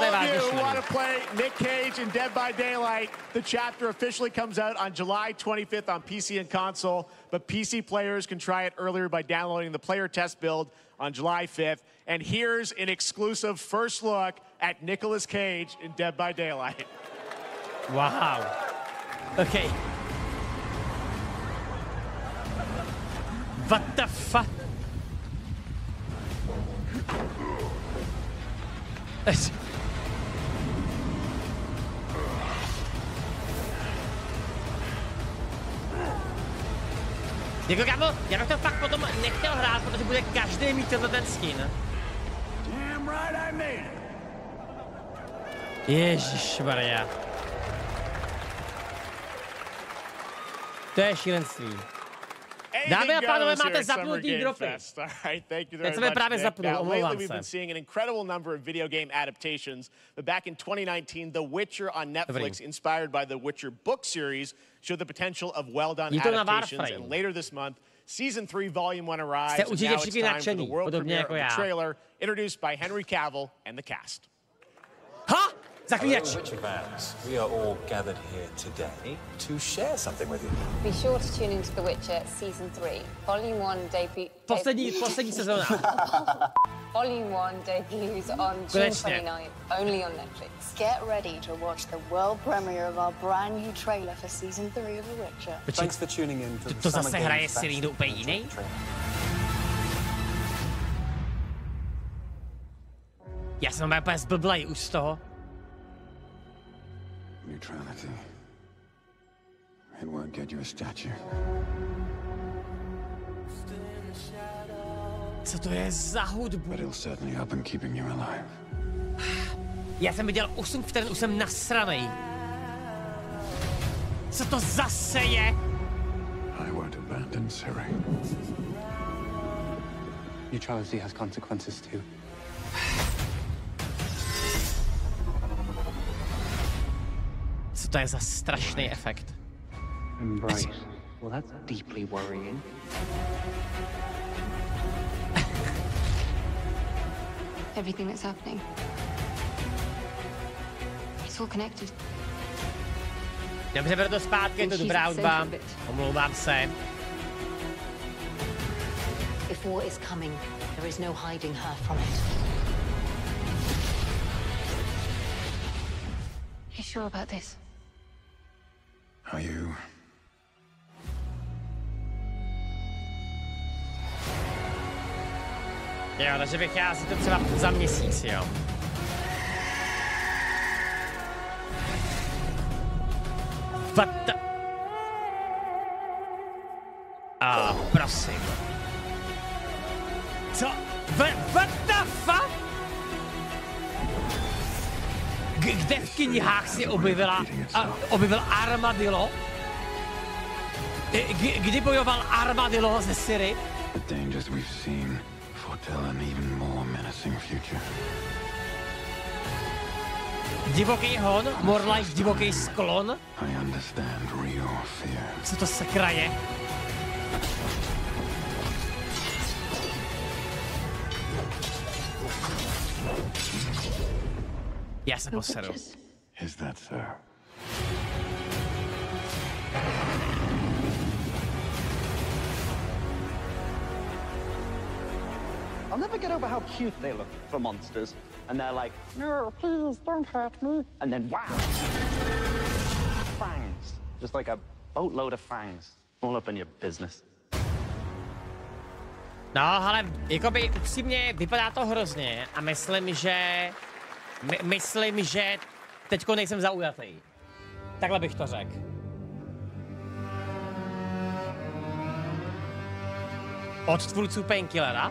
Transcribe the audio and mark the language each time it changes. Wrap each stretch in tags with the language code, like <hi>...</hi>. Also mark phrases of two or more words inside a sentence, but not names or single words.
<en>of you who want to play Nick Cage in Dead by Daylight, the chapter officially comes out on July 25th on PC and console, but PC players can try it earlier by downloading the player test build on July 5th. And here's an exclusive first look at Nicolas Cage in Dead by Daylight. Wow. Okay. What the fuck?</en> <cs>Jako kámo, já bych to fakt potom nechtěl hrát, protože bude každý mít ten skin. Ježišmarja. To je šílenství. Dámy a pánové, máte zapnutý dropy. Teď jsme právě zapnul, omlouvám se.</cs> <en>We've been seeing an incredible number of video game adaptations, but back in 2019, The Witcher on Netflix, inspired by the Witcher book series, showed the potential of well-done adaptations, and later this month, Season 3, Volume 1 arrives, and now it's time for the world premiere of the trailer, introduced by Henry Cavill and the cast.</en> <cs>Ha? Zaklínač.</cs> <en>We are all gathered here today to share something with you. Be sure to tune into The Witcher Season 3. Volume 1 debut...</en> <cs>Poslední sezóna.</cs> <en>Volume 1 debuts on June 29th, only on Netflix. Get ready to watch the world premiere of our brand new trailer for Season 3 of The Witcher. Thanks for tuning in to</en> <cs>to zase hraje si někdo úplně jiný? Já jsem úplně zblblej už z toho.</cs> <en>Neutrality. It won't get you a statue.</en> <cs>Co to je za hudbu?</cs> <en>But it'll certainly help in keeping you alive.</en> <cs>Já jsem viděl 8 vteřin, už jsem nasranej. Co to zase je?</cs> <en>I won't abandon Ciri. Neutrality has consequences too.</en> <cs>Co to je za strašný efekt?</cs> <en>Embrace. Well, that's deeply worrying. Everything that's happening. It's all connected.</en> <cs>Dobře, beru to zpátky, je to dobrá hudba. Omlouvám se.</cs> <en>If war is coming, there is no hiding her from it. You sure about this? Are you?</en> <cs>Jo, takže vychází to třeba za měsíc, jo.</cs> <en>What the...</en> <cs>prosím. Co?</cs> <en>What the fuck?</en> <cs>Kde v knihách si objevil armadillo? Kdy bojoval armadillo ze Ciri?</cs> <en>The dangers we've seen foretell an even more menacing future.</en> <cs>Divoký hon? More like divoký sklon?</cs> <en>I understand real fear.</en> <cs>Co to sakra je? Já se poseru.</cs> <en>Is that so? I'll never get over how cute they look for monsters. And they're like, no, please, don't hurt me. And then, wow. Fangs. Just like a boatload of fangs. All up in your business.</en> <cs>No, ale jakoby upřímně vypadá to hrozně a myslím, že teďko nejsem zaujatý. Takhle bych to řekl. Od tvůrců Painkillera?</cs>